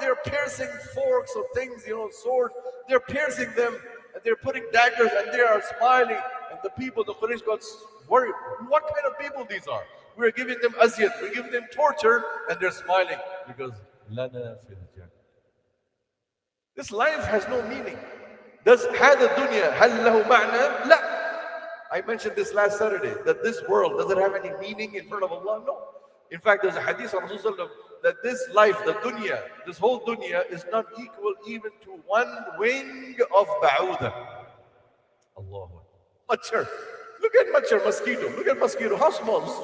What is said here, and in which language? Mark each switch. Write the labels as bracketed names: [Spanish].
[English] They're piercing forks or things, swords. They're piercing them, and they're putting daggers, and they are smiling. And the people, the Quraysh got worried. What kind of people these are? We're giving them aziyat, we're giving them torture, and they're smiling. Because, [Arabic] lana fil jannah. [English] This life has no meaning. Does [Arabic] هذا الدنيا هل له معنى؟ لا. [English] I mentioned this last Saturday, that this world, does it have any meaning in front of Allah? No. In fact, there's a hadith of Rasulullah that this life, the dunya, this whole dunya is not equal even to one wing of ba'udah. Allahu Akbar. Machar. Look at machar, mosquito. Look at mosquito. How small?